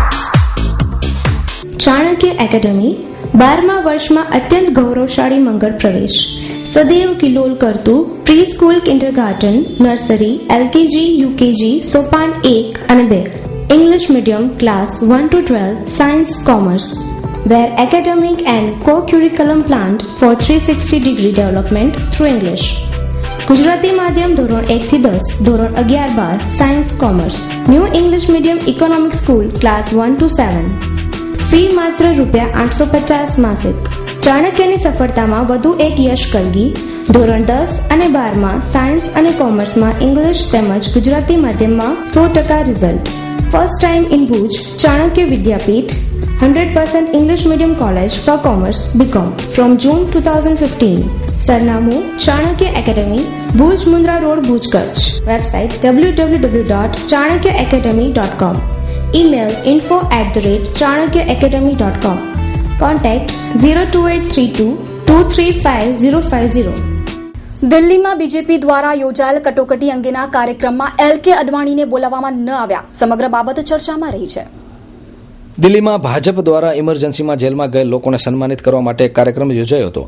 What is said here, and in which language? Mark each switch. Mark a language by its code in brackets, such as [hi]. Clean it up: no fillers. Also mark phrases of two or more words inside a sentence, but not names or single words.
[gu] ચાણક્ય એકેડમી 12મા વર્ષમાં અત્યંત ગૌરવશાળી મંગળ પ્રવેશ. સદૈવ કિલોલ કરતું [en] pre school, kindergarten, nursery, [gu] LKG, UKG, સોપાન 1 અને 2, [en] English Medium Class 1 to 12, Science, Commerce, where academic and co-curriculum planned for 360-degree development through English. [gu] ગુજરાતી માધ્યમ ધોરણ 1 થી 10, ધોરણ 11-12, [en] Science, Commerce. New English Medium Economic School Class 1 to 7. [gu] ફી માત્ર ₹850 માસિક. ચાણક્યની સફળતામાં વધુ એક યશ કલગી. ધોરણ 10 અને 12માં સાયન્સ અને કોમર્સમાં ઇંગ્લિશ તેમજ ગુજરાતી માધ્યમમાં 100% રિઝલ્ટ. [en] First Time in Bhuj, ચાણક્ય વિદ્યાપીઠ, 100% English medium college for commerce BCom from June 2015. [gu] સરનામું ચાણક્ય એકેડમી, ભુજ મુન્દ્રા રોડ, ભુજ, કચ્છ. વેબસાઇટ www.chanakyaacademy.com. email info@chanakyaacademy.com. contact 02832 235 050. દિલ્હીમાં બીજેપી દ્વારા યોજાયેલ કટોકટી અંગેના કાર્યક્રમમાં LK અડવાણીને બોલાવવામાં ન આવ્યા. સમગ્ર બાબત ચર્ચામાં રહી છે. દિલ્હીમાં ભાજપ દ્વારા ઇમરજન્સીમાં જેલમાં ગયેલ લોકોને સન્માનિત કરવા માટે એક કાર્યક્રમ યોજાયો હતો.